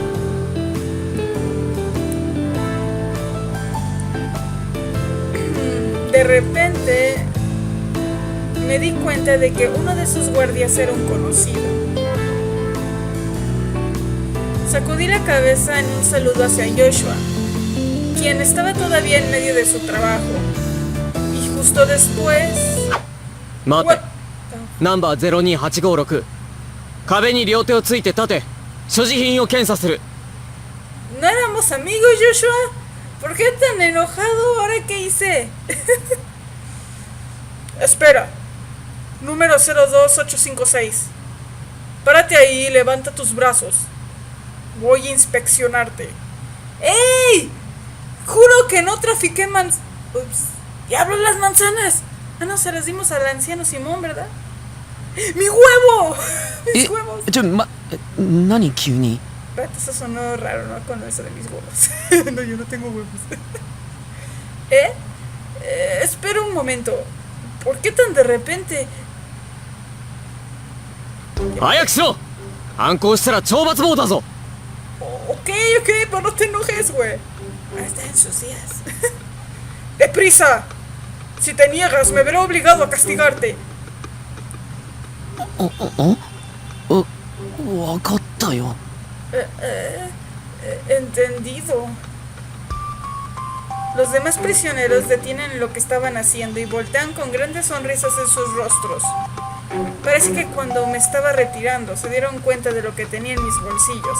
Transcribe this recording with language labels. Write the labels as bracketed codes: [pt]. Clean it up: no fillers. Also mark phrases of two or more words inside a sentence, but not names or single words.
[es] De repente me di cuenta de que uno de esos guardias era un conocido. Sacudí la cabeza en un saludo hacia Joshua, quien estaba todavía en medio de su trabajo. Y justo después... [ja] Mate. [en] Number 02856. [ja] 壁に両手をついて立て。所持品を検査する。 [es] ¿No éramos amigos, Joshua? ¿Por qué tan enojado? ¿Ahora qué hice? Espera. Número 02856. Párate ahí y levanta tus brazos. Voy a inspeccionarte. ¡Ey! Juro que no trafiqué Ups. ¡Diablo, las manzanas! Ah, no, se las dimos al anciano Simón, ¿verdad? ¡Mi huevo! ¡Mis huevos! [ja] 何急に [es] Espérate, eso sonó raro, ¿no? Con eso de mis huevos. No, yo no tengo huevos. Espera un momento. ¿Por qué tan de repente? [ja] 早くしろ。反抗したら懲罰棒だぞ。 [es] Ok, pero no te enojes, güey. Está en sus días. ¡Deprisa! Si te niegas, me veré obligado a castigarte. [ja] わかったよ。 [es] Entendido. Los demás prisioneros detienen lo que estaban haciendo y voltean con grandes sonrisas en sus rostros. Parece que cuando me estaba retirando se dieron cuenta de lo que tenía en mis bolsillos.